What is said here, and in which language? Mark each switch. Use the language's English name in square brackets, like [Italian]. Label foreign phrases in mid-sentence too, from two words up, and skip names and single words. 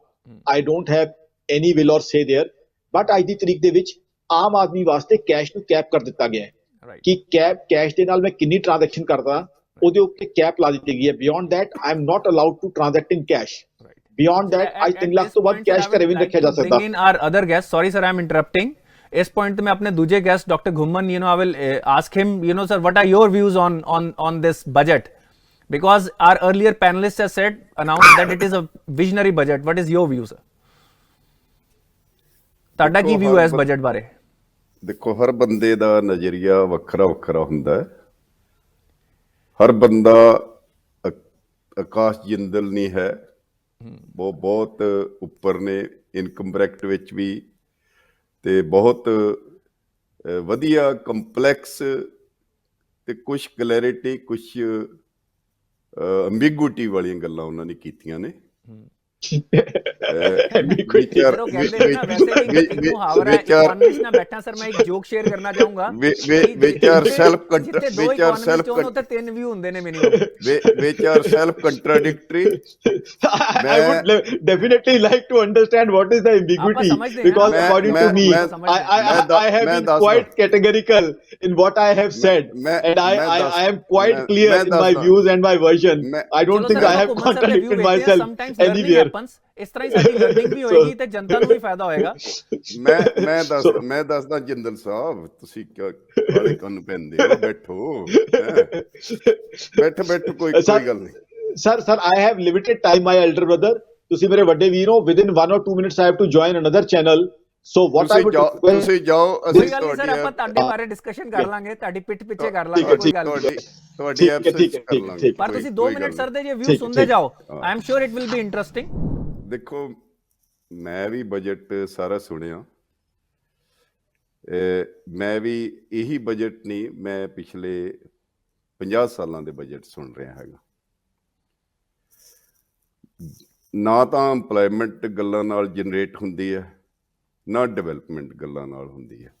[English] I don't have any will or say there, [Punjabi] ਬਟ ਅੱਜ ਦੀ ਤਰੀਕ ਦੇ ਵਿੱਚ ਆਮ ਆਦਮੀ ਵਾਸਤੇ ਕੈਸ਼ ਨੂੰ ਕੈਪ ਕਰ ਦਿੱਤਾ ਗਿਆ ਹੈ ਕਿ ਕੈਸ਼ ਦੇ ਨਾਲ ਮੈਂ ਕਿੰਨੀ ਟ੍ਰਾਂਜੈਕਸ਼ਨ ਕਰਦਾ ਉਹਦੇ ਉੱਤੇ ਕੈਪ ਲਾ ਦਿੱਤੀ ਗਈ ਹੈ। [English] beyond that I am not allowed to transact in cash. Beyond that, [Punjabi] ਅੱਜ 3 ਲੱਖ ਤੋਂ ਵੱਧ ਕੈਸ਼ ਘਰੇ ਵੀ ਨਹੀਂ ਰੱਖਿਆ ਜਾ ਸਕਦਾ। [English] Bring in our other guest. Sorry sir, I am interrupting. [Punjabi] ਇਸ point ਤੇ ਮੈਂ ਆਪਣੇ ਦੂਜੇ guest Dr. [English] Ghumman, I will ask him, sir, what are your views on this budget? Because our earlier panelists have announced that it is a visionary budget. What is your view, sir? [Punjabi] ਤੁਹਾਡਾ ਕੀ view ਹੈ ਇਸ budget ਬਾਰੇ? ਦੇਖੋ, ਹਰ ਬੰਦੇ ਦਾ ਨਜ਼ਰੀਆ ਵੱਖਰਾ ਵੱਖਰਾ ਹੁੰਦਾ ਹੈ। ਹਰ ਬੰਦਾ ਆਕਾਸ਼ ਜਿੰਦਲ ਨਹੀਂ ਹੈ, ਉਹ ਬਹੁਤ ਉੱਪਰ ਨੇ [English] income bracket [Punjabi] ਵਿੱਚ ਵੀ, ਤੇ ਬਹੁਤ ਵਧੀਆ ਕੰਪਲੈਕਸ ਤੇ ਕੁਝ ਕਲੈਰਿਟੀ, ਕੁਝ ਐਂਬੀਗੁਇਟੀ ਵਾਲੀਆਂ ਗੱਲਾਂ ਉਹਨਾਂ ਨੇ ਕੀਤੀਆਂ ਨੇ। [English] I would definitely like to understand what is the ambiguity, because according to me, I have been quite categorical in what I have said, and I am quite clear in my views and my version. I don't think I have contradicted myself anywhere. [Punjabi] ਇਸ ਤਰ੍ਹਾਂ ਹੀ ਸਾਡੀ ਲਰਨਿੰਗ ਵੀ ਹੋਏਗੀ ਤੇ ਜਨਤਾ ਨੂੰ ਵੀ ਫਾਇਦਾ ਹੋਏਗਾ। ਮੈਂ ਦੱਸਦਾ ਜਿੰਦਲ ਸਾਹਿਬ, ਤੁਸੀਂ ਕਾਲੇ ਕੰਨ ਪੈਂਦੇ ਹੋ, ਬੈਠੋ ਬੈਠੋ, ਕੋਈ ਗੱਲ ਨਹੀਂ। [English] ਸਰ I have limited time, my elder brother. [Punjabi] ਤੁਸੀਂ ਮੇਰੇ ਵੱਡੇ ਵੀਰ ਹੋ। [English] within 1 or 2 minutes I have to join another channel. So what I would [Punjabi] ਤੁਸੀਂ ਜਾਓ, ਅਸੀਂ ਸਰ ਆਪਾਂ ਤੁਹਾਡੇ ਬਾਰੇ ਡਿਸਕਸ਼ਨ ਕਰ ਲਾਂਗੇ, ਤੁਹਾਡੀ ਪਿੱਠ ਪਿੱਛੇ ਕਰ ਲਾਂਗੇ, ਕੋਈ ਗੱਲ ਨਹੀਂ। ਤੁਹਾਡੀ ਐਬਸੈਂਸ ਕਰ ਲਾਂਗੇ, ਪਰ ਤੁਸੀਂ 2 ਮਿੰਟ ਸਰ ਦੇ ਜੇ ਵਿਊ ਸੁਣਦੇ ਜਾਓ, [English] I am sure it will be interesting. [Punjabi] ਦੇਖੋ, ਮੈਂ ਵੀ ਬਜਟ ਸਾਰਾ ਸੁਣਿਆ। ਮੈਂ ਵੀ ਇਹੀ ਬਜਟ ਨਹੀਂ, ਮੈਂ ਪਿਛਲੇ 50 ਸਾਲਾਂ ਦੇ ਬਜਟ ਸੁਣ ਰਿਹਾ ਹੈਗਾ। ਨਾ ਤਾਂ ਇੰਪਲੋਇਮੈਂਟ ਗੱਲਾਂ ਨਾਲ ਜਨਰੇਟ ਹੁੰਦੀ ਹੈ, ਨਾ ਡਿਵੈਲਪਮੈਂਟ ਗੱਲਾਂ ਨਾਲ ਹੁੰਦੀ ਹੈ।